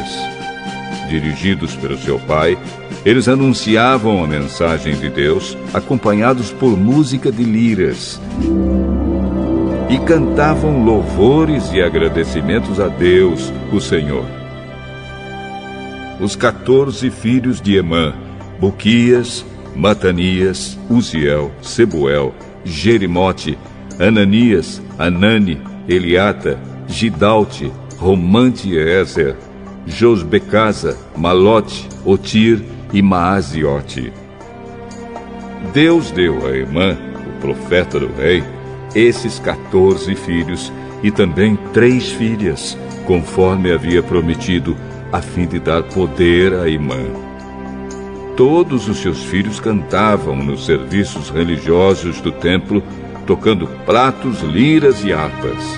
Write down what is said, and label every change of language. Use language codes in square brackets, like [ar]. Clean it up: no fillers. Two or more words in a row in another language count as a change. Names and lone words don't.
[pt] Dirigidos pelo seu pai, eles anunciavam a mensagem de Deus, acompanhados por música de liras. E cantavam louvores e agradecimentos a Deus, o Senhor. Os 14 filhos de Emã: Buquias, Matanias, Uziel, Sebuel, Jerimote, Ananias, Anani, Eliata, Gidalte, Romante e Ezer, Josbecasa, Malote, Otir e Maaziote. Deus deu a Emã, o profeta do rei, esses 14 filhos e também 3 filhas, conforme havia prometido, a fim de dar poder a Emã. Todos os seus filhos cantavam nos serviços religiosos do templo, tocando pratos, liras e harpas.